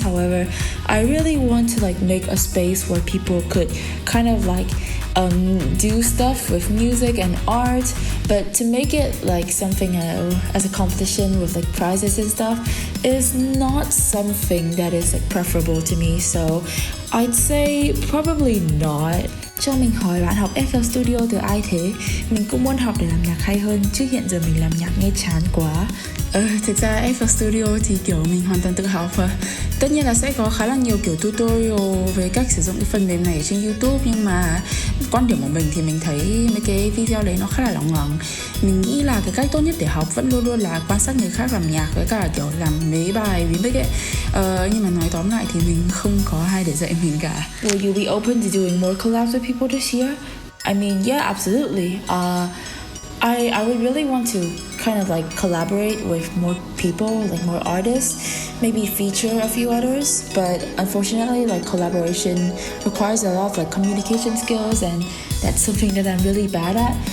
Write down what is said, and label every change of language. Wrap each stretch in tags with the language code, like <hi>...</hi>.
<en>However, I really want to make a space where people could kind of do stuff with music and art, but to make it something as a competition with prizes and stuff is not something that is preferable to me, so I'd say probably not.</en> <vi>Cho mình hỏi bạn học FL Studio từ ai thế? Mình cũng muốn học để làm nhạc hay hơn, chứ hiện giờ mình làm nhạc nghe chán quá. Thực ra FL Studio thì kiểu mình hoàn toàn tự học và tất nhiên là sẽ có khá là nhiều kiểu tutorial về cách sử dụng cái phần mềm này trên YouTube, nhưng mà quan điểm của mình thì mình thấy mấy cái video đấy nó khá là lỏng ngoằng. Mình nghĩ là cái cách tốt nhất để học vẫn luôn luôn là quan sát người khác làm nhạc với cả kiểu làm mấy bài remake ấy. Nhưng mà nói tóm lại thì mình không có ai để dạy mình cả.</vi> <en>Will you be open to doing more collabs with people this year? Yeah, absolutely. I would really want to kind of collaborate with more people, more artists, maybe feature a few others, but unfortunately collaboration requires a lot of communication skills, and that's something that I'm really bad at.</en>